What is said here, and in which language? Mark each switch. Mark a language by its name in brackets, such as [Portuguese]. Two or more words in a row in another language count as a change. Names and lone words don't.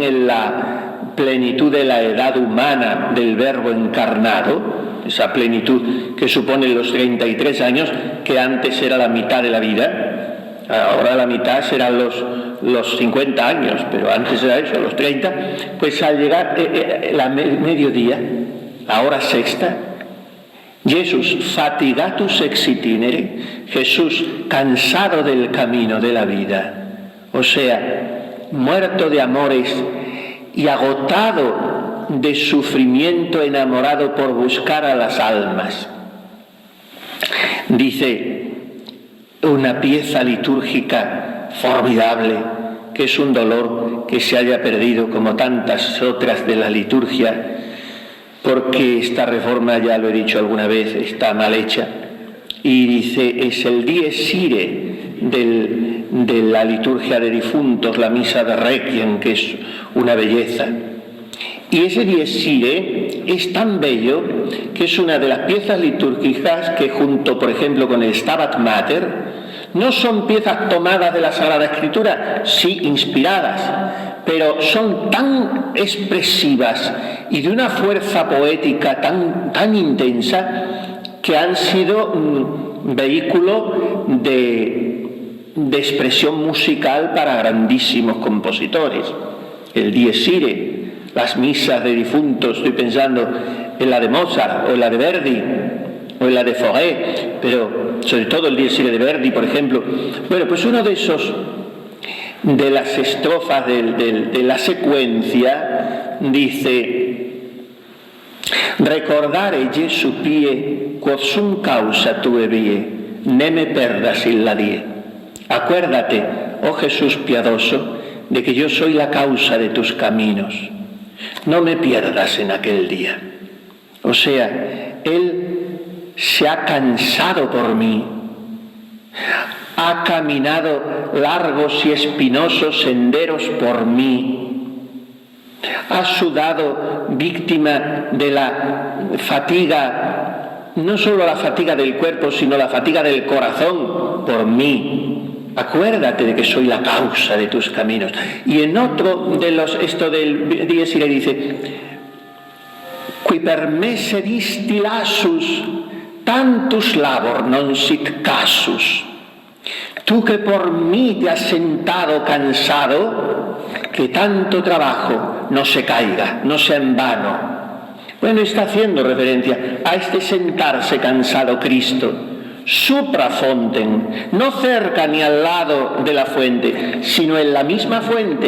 [Spanish] en la plenitud de la edad humana del Verbo encarnado, esa plenitud que supone los 33 años, que antes era la mitad de la vida, ahora la mitad serán los 50 años, pero antes era eso, los 30, pues al llegar la mediodía, la hora sexta, Jesús [Latin] fatigatus ex itinere, [Spanish] Jesús cansado del camino de la vida, o sea, muerto de amores y agotado de sufrimiento, enamorado por buscar a las almas. Dice una pieza litúrgica formidable, que es un dolor que se haya perdido como tantas otras de la liturgia, porque esta reforma, ya lo he dicho alguna vez, está mal hecha. Y dice, es el dies irae de la liturgia de difuntos, la misa de Requiem, que es una belleza. Y ese dies irae es tan bello que es una de las piezas litúrgicas que, junto por ejemplo con el Stabat Mater, no son piezas tomadas de la Sagrada Escritura, sí inspiradas, pero son tan expresivas y de una fuerza poética tan intensa que han sido vehículo de expresión musical para grandísimos compositores. El dies irae, las misas de difuntos, estoy pensando en la de Mozart o en la de Verdi o en la de Fauré, pero sobre todo el dies irae de Verdi, por ejemplo. Bueno, pues uno de esos, de las estrofas de la secuencia, dice: [Latin] recordare Jesu pie, quod sum causa tue vie, ne me perdas illa die. [Spanish] Acuérdate, oh Jesús piadoso, de que yo soy la causa de tus caminos. No me pierdas en aquel día. O sea, Él se ha cansado por mí, ha caminado largos y espinosos senderos por mí, ha sudado víctima de la fatiga, no solo la fatiga del cuerpo, sino la fatiga del corazón por mí. Acuérdate de que soy la causa de tus caminos. Y en otro de esto del dies irae dice: [Latin] qui per me sedisti lassus, tantus labor non sit casus. [Spanish] Tú que por mí te has sentado cansado, que tanto trabajo no se caiga, no sea en vano. Bueno, está haciendo referencia a este sentarse cansado Cristo suprafonten, no cerca ni al lado de la fuente, sino en la misma fuente.